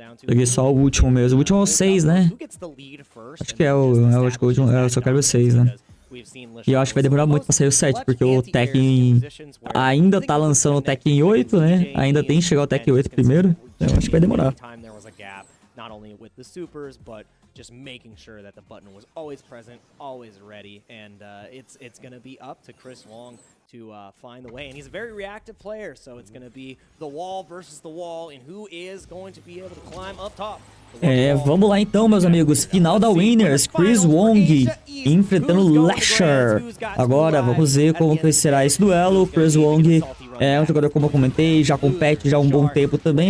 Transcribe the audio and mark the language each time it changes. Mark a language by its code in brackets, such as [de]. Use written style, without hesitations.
[pt] Joguei só o último mesmo. O último é o 6, né? Acho que é o último, é o Soul Calibur 6, né? E eu acho que vai demorar muito pra sair o 7, porque o Tekken ainda tá lançando o Tekken 8, né? Ainda tem que chegar o Tekken 8 primeiro. Então eu acho que vai demorar. [en] Not only with the supers, but just making sure that the button was always present, always ready, and it's gonna be up to Chris Wong to find the way, and he's a very reactive player, so it's going to be the wall versus the wall, and who is going to be able to climb up top. [pt] Vamos lá então, meus amigos. Final da Winners, Chris Wong enfrentando Lasher. Agora vamos ver como que será esse duelo. O Chris Wong é um jogador, como eu comentei, já compete já há um bom tempo também.